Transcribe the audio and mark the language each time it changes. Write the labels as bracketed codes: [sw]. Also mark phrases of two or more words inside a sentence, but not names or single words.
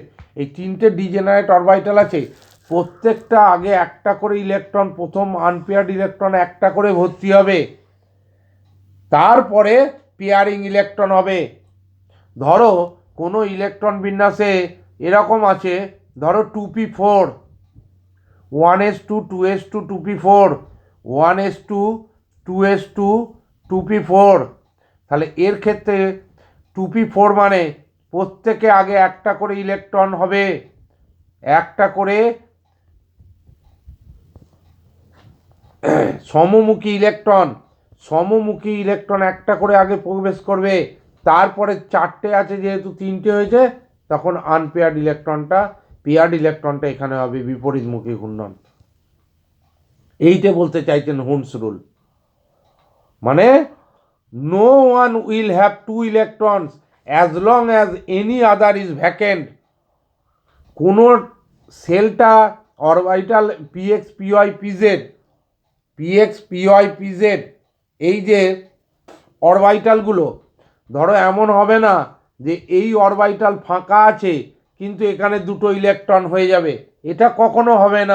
[bn] এই 3টে [en] degenerate orbital [bn] আছে, প্রত্যেকটা আগে একটা করে ইলেকট্রন, প্রথম [en] unpaired electron [bn] একটা করে ভর্তি হবে, তারপরে [en] pairing electron [bn] হবে। ধরো কোনো ইলেকট্রন বিন্যাসে এরকম আছে, ধরো 2p4, 1s2, 2s2, 2p4, 1s2, 2s2, 2p4। তাহলে এর ক্ষেত্রে 2p4 মানে প্রত্যেকে আগে একটা করে ইলেকট্রন হবে, একটা করে সমমুখী ইলেকট্রন একটা করে আগে প্রবেশ করবে, তারপরে 4টে আছে, যেহেতু 3টে হয়েছে তখন আনপেয়ার্ড ইলেকট্রনটা, পেয়ার্ড ইলেকট্রনটা এখানে হবে বিপরীতমুখী ঘূর্ণন। এইটা বলতে চাইছেন হুন্স রুল, মানে [en] no one will have 2 electrons as long as any other is vacant. [bn] কোনো সেলটা অরবিটাল পিএক্স, পিওয়াই, পিজেড, এই যে অরবিটালগুলো, ধরো এমন হবে না যে এই অরবিটাল ফাঁকা আছে কিন্তু এখানে 2টো ইলেকট্রন হয়ে যাবে, এটা কখনো হবে না।